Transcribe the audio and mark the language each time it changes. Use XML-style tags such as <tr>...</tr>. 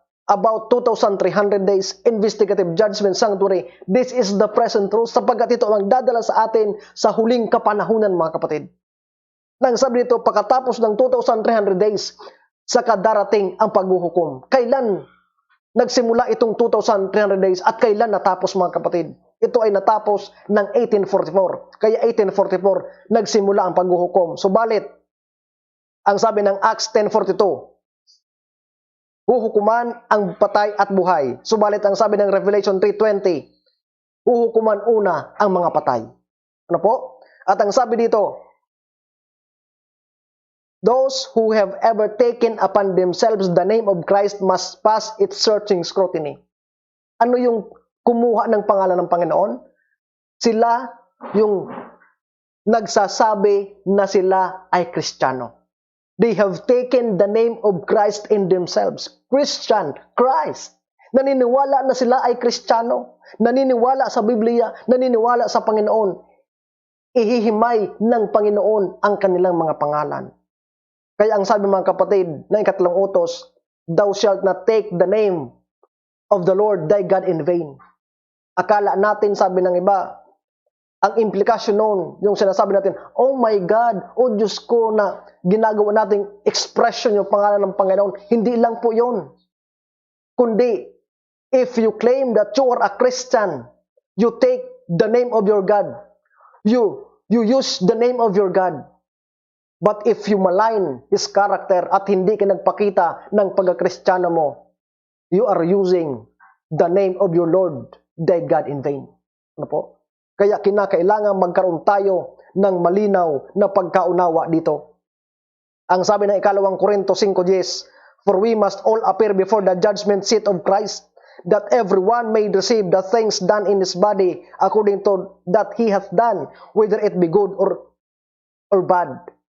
<en>about 2,300 days investigative judgment sanctuary. This is the present truth,</en> <tl>sapagkat ito ang dadala sa atin sa huling kapanahunan, mga kapatid. Nang sabi dito, pagkatapos ng 2,300 days, saka darating ang paghuhukom. Kailan nagsimula itong 2,300 days at kailan natapos, mga kapatid? Ito ay natapos ng 1844. Kaya 1844, nagsimula ang paghuhukom. Subalit, ang sabi ng Acts 10:42, huhukuman ang patay at buhay. Subalit ang sabi ng Revelation 3:20, huhukuman una ang mga patay. Ano po? At ang sabi dito,</tl> <en>those who have ever taken upon themselves the name of Christ must pass its searching scrutiny.</en> <tl>Ano yung kumuha ng pangalan ng Panginoon? Sila yung nagsasabi na sila ay Kristiyano.</tl> <en>They have taken the name of Christ in themselves. Christian, Christ.</en> <tl>Naniniwala na sila ay Kristiyano. Naniniwala sa Biblia, naniniwala sa Panginoon. Ihihimay ng Panginoon ang kanilang mga pangalan. Kaya ang sabi, mga kapatid, na ikatlong utos,</tl> <en>thou shalt not take the name of the Lord thy God in vain.</en> <tl>Akala natin, sabi ng iba, ang implikasyon noon, yung sinasabi natin,</tl> <en>oh my God,</en> <tl>oh Diyos ko, na ginagawa nating expression yung pangalan ng Panginoon. Hindi lang po yun.</tl> <en>Kundi, if you claim that you are a Christian, you take the name of your God. You use the name of your God. But if you malign His character</en> <tl>at hindi ka nagpakita ng pagka-Kristiyano mo,</tl> <en>you are using the name of your Lord, thy God in vain.</en> <tl>Ano po? Kaya kinakailangan magkaroon tayo ng malinaw na pagkaunawa dito. Ang sabi ng ikalawang Korinto 5:10,</tl> <en>for we must all appear before the judgment seat of Christ, that everyone may receive the things done in his body according to that he hath done, whether it be good or bad.</en>